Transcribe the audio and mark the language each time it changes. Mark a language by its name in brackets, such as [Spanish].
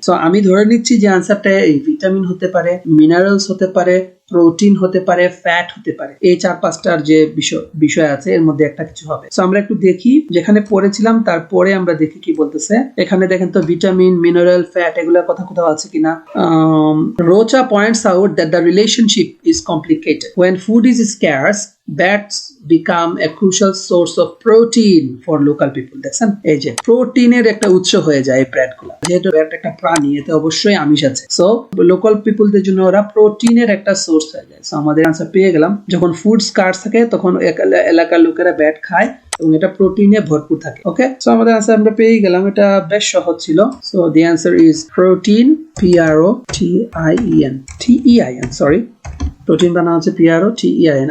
[Bangla] So আমি ধরে নিচ্ছি যে আনসারটা এই ভিটামিন হতে পারে, মিনারেলস হতে পারে, প্রোটিন হতে পারে, ফ্যাট হতে পারে, এই 4-5টার যে বিষয় আছে এর মধ্যে একটা কিছু হবে। সো আমরা একটু দেখি, যেখানে পড়েছিলাম তারপরে আমরা দেখি কি বলতেছে। এখানে দেখেন তো ভিটামিন, মিনারেল, ফ্যাট এগুলোর কথা কোথাও আছে কিনা। [English] Rocha points out that the relationship is complicated when food is scarce, bats become a crucial source of protein for local people. [Bangla] দেখছেন, এই যে প্রোটিনের একটা উৎস হয়ে যায় এই ব্যাটগুলো, যেহেতু ব্যাট একটা প্রাণী, এতে অবশ্যই আমিষ আছে, সো লোকাল পিপলদের জন্য ওরা প্রোটিনের একটা সোর্স হয়ে যায়। সো আমাদের আনসার পেয়ে গেলাম, যখন ফুড স্কার্স থাকে তখন এলাকার লোকেরা ব্যাট খায় এবং এটা প্রোটিনে ভরপুর থাকে। ওকে, সো আমাদের আনসার আমরা পেয়ে গেলাম, এটা বেশ সহজ ছিল। [English] so the answer is protein, [Bangla] PROTEIN, sorry, protein বানানো হচ্ছে PROTEIN।